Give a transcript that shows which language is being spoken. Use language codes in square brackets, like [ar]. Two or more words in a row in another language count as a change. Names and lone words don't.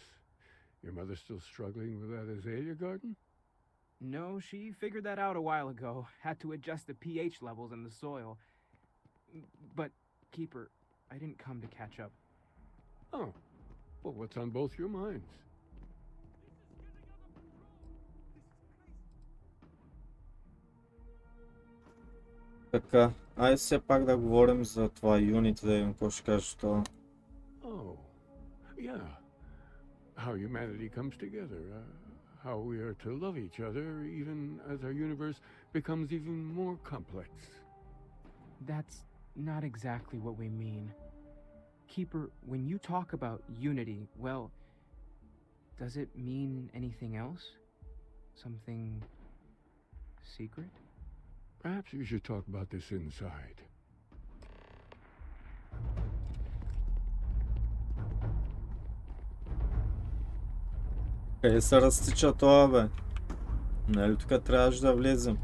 [en] Your mother still struggling with that azalea garden? No, she figured that out a while ago. Had to adjust the pH levels in the soil. But, Keeper, I didn't come to catch up. Oh. Well, what's on both your minds? [bg] Така, айде все пак да говорим за това Unity, да видим какво ще кажеш това. [en] Oh, yeah. How humanity comes together. How we are to love each other even as our universe becomes even more complex. That's not exactly what we mean. Keeper, when you talk about unity, well, does it mean anything else? Something secret? Perhaps we should talk about this inside. [bg] Къде се разтича това, бе? Нали тук трябваше да влезем?